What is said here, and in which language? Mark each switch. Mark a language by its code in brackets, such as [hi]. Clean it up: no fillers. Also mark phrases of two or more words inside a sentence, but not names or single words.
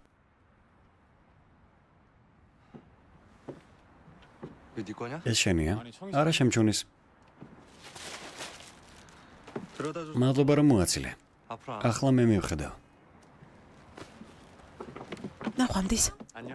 [ko] 이거 네 거냐? [ka] ეს შენია? არა შემჩუნის. [ko] 들어다 줘. [ka] მადლობა რომ მოაცილე. [ko] 앞으로 안. [ka] ახლა მე მივხედავ. ნახვამდის. [ko] 안녕